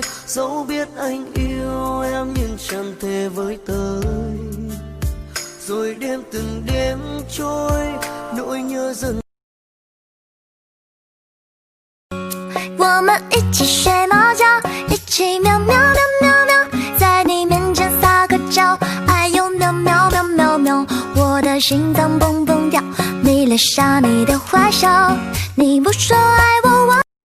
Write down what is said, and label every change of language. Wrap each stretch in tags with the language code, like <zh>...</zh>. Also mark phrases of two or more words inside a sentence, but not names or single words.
<vi>Dẫu biết anh yêu em nhưng chẳng thể với tới. Rồi đêm từng đêm trôi, nỗi nhớ dần.</vi> <zh>我们一起睡猫觉，一起喵喵喵喵喵，在你面前撒个娇，哎呦喵喵喵喵喵，我的心脏蹦蹦跳，迷恋上你的坏笑，你不说爱我。</zh>